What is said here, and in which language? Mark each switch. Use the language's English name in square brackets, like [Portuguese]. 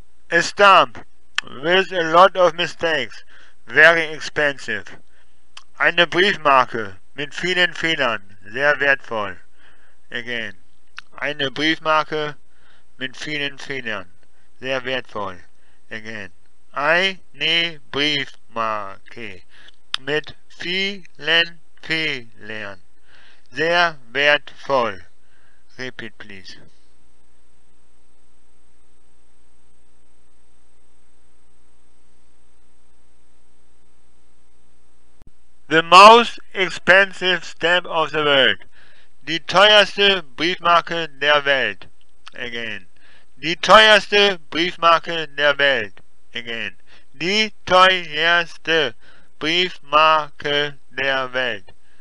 [English] A stamp with a lot of mistakes. Very expensive. [German] Eine Briefmarke mit vielen Fehlern. Sehr wertvoll. Again. Eine Briefmarke mit vielen Fehlern. Sehr wertvoll. Again. Eine Briefmarke mit vielen Fehlern. Sehr wertvoll. [English] Repeat, please. The most expensive stamp of the world. [German] Die teuerste Briefmarke der Welt. Again. Die teuerste Briefmarke der Welt. Again. Die teuerste Briefmarke der Welt.